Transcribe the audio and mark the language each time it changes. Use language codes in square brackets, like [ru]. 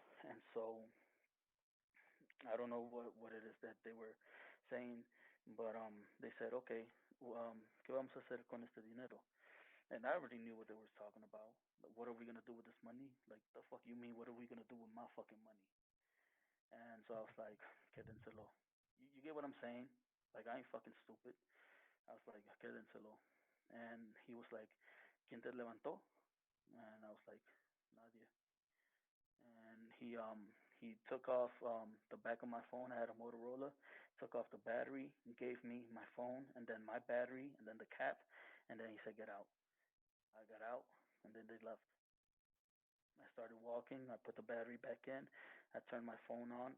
[en] And so I don't know what it is that they were saying, but they said, okay, [es] ¿qué vamos a hacer con este dinero? [en] And I already knew what they were talking about. Like, what are we gonna do with this money? Like, the fuck you mean? What are we gonna do with my fucking money? And so I was like, [es] quédenselo. [en] You get what I'm saying? Like, I ain't fucking stupid. I was like, [es] quédenselo. [en] And he was like, [es] ¿Quién te levantó? [en] And I was like, [es] nadie. [en] And he took off the back of my phone. I had a Motorola. Took off the battery and gave me my phone and then my battery and then the cap. And then he said, get out. I got out and then they left. I started walking. I put the battery back in. I turned my phone on.